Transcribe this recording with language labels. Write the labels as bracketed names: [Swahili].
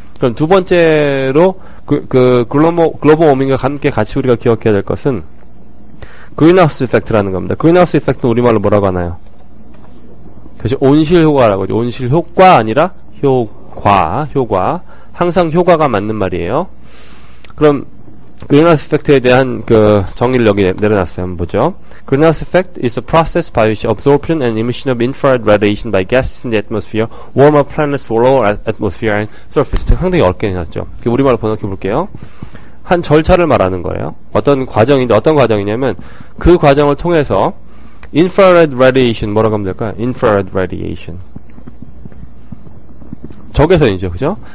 [Korean] 그럼 두 번째로 글로벌 워밍과 함께 같이 우리가 기억해야 될 것은 그린하우스 이펙트라는 겁니다. 그린하우스 이펙트는 우리말로 뭐라고 하나요? 그래서 온실 효과라고 하죠. 온실 효과 아니라 효과. 항상 효과가 맞는 말이에요. 그럼 Greenhouse Effect에 대한 정의를 여기 내려놨어요. 한번 보죠. [English] Greenhouse Effect is a process by which absorption and emission of infrared radiation by gases in the atmosphere warm up planet's lower atmosphere and surface. [Korean] 상당히 어렵게 해놨죠. 우리말로 번역해 볼게요. 한 절차를 말하는 거예요. 어떤 과정인데 어떤 과정이냐면 그 과정을 통해서 infrared radiation 뭐라고 하면 될까요? infrared radiation 적외선이죠, 그죠?